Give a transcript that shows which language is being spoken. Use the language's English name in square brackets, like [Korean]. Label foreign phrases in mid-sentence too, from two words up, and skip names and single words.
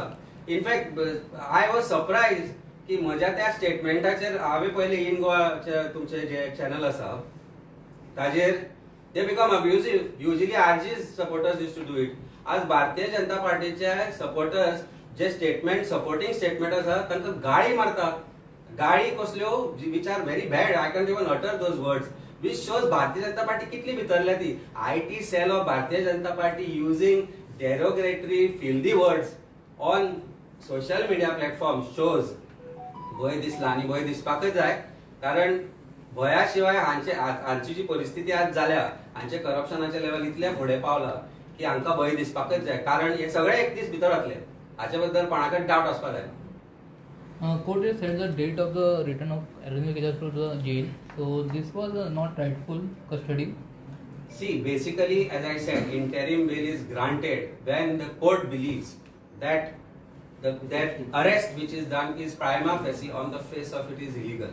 [English] in fact I was surprised [Konkani] की म्हज्या त्या स्टेटमेंटाचेर हांवें पयलें इन गोवाचे तुमचे जे चॅनल आसा ताजेर [English] they become abusive. usually RG supporters use to do it. [Konkani] आज भारतीय जनता पार्टीचे सपोर्टर्स जे [English] supporting statement [Konkani] आसा तांकां गाळी मारतात. गाळी कसल्यो [English] which are very bad. I can't even utter those words. Which shows [Konkani] भारतीय जनता पार्टी कितली भितरल्या ती. [English] IT cell of Bharatiya Janata Party using derogatory filthy words on social media platforms shows [Konkani] भय दिसला आनी भय दिसपाकच जाय, कारण भया शिवाय हांची जी परिस्थिती आज जाल्या, हांचे करप्शनाचे लेवल इतले फुडें पावला की हांकां भय दिसपाकच जाय, कारण हे सगळे एक दीस भितर वतले. हाचे बद्दल कोणाकच डावट आसपाक जायना. [English] Court has set the date of the return of Arvind Kejriwal to the jail. So this was not rightful custody. See, basically, as I said, interim bail is granted when the court believes that that arrest which is done is prima facie on the face of it is illegal.